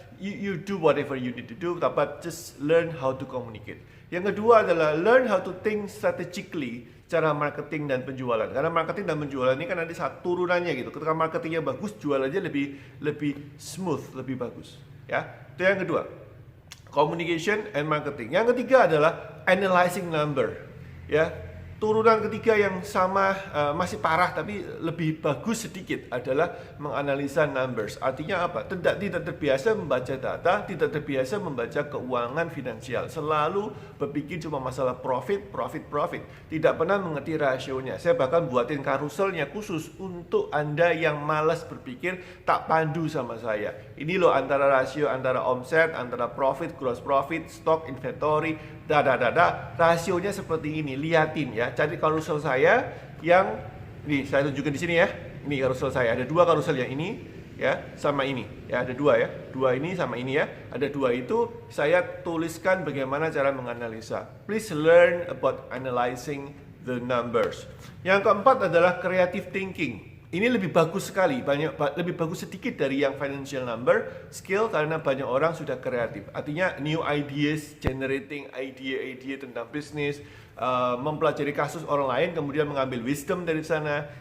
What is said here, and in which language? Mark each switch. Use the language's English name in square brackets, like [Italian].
[English] You do whatever you need to do, but just learn how to communicate. [Indonesian] Yang kedua adalah [English] learn how to think strategically. [Indonesian] Cara marketing dan penjualan. Karena marketing dan penjualan ini kan ada satu turunannya gitu. Ketika marketingnya bagus, jualannya lebih smooth, lebih bagus. Ya, itu yang kedua, [English] communication and marketing. [Indonesian] Yang ketiga adalah [English] analyzing number. [Indonesian] Ya, Turunan ketiga yang sama, masih parah tapi lebih bagus sedikit adalah menganalisa numbers. Artinya apa? Tidak terbiasa membaca data, tidak terbiasa membaca keuangan finansial. Selalu berpikir cuma masalah profit. Tidak pernah mengerti rasionya. Saya bahkan buatin karuselnya khusus untuk Anda yang malas berpikir, tak pandu sama saya. Ini loh antara rasio antara omset, antara profit, gross profit, stock, inventory, rasionya seperti ini. Liatin ya. Cari karusel saya yang nih saya tunjukin di sini ya. Ini karusel saya. Ada dua karusel, yang ini ya sama ini. Ya, ada dua ya. Dua ini sama ini ya. Ada dua itu saya tuliskan bagaimana cara menganalisa. [English] Please learn about analyzing the numbers. [Indonesian] Yang keempat adalah [English] creative thinking. [Indonesian] Ini lebih bagus sekali, lebih bagus sedikit dari yang [English] financial number skill [Indonesian] karena banyak orang sudah kreatif. Artinya [English] new ideas, generating idea [Indonesian] tentang bisnis, mempelajari kasus orang lain kemudian mengambil wisdom dari sana.